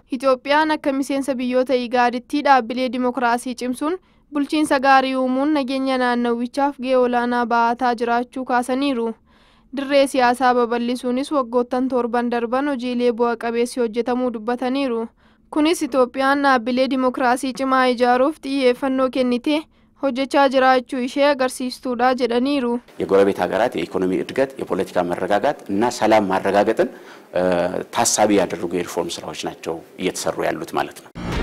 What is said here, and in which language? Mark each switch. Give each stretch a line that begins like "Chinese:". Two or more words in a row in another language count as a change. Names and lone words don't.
Oromo: Itoophiyaan akka miseensa biyyoota IGADitti dhaabbilee dimokiraasii cimsuun bulchiinsa gaarii uumuun nageenya naannawichaaf gahee olaanaa bahataa jiraachuu kaasaniiru. Dirree siyaasaa babal'isuunis waggoottan torban darban hojiilee bu'a qabeessi hojjetamuu dubbataniiru. Kunis Itoophiyaan dhaabbilee dimokiraasii cimaa ijaaruuf xiyyeeffannoo kennitee hojjechaa jiraachuu ishee agarsiistuudha jedhaniiru.
Amharic: የጎረቤት ሀገራት የኢኮኖሚ እድገት የፖለቲካ መረጋጋት እና ሰላም ማረጋገጥን ታሳቢ ያደረጉ የሪፎርም ስራዎች ናቸው እየተሰሩ ያሉት ማለት ነው።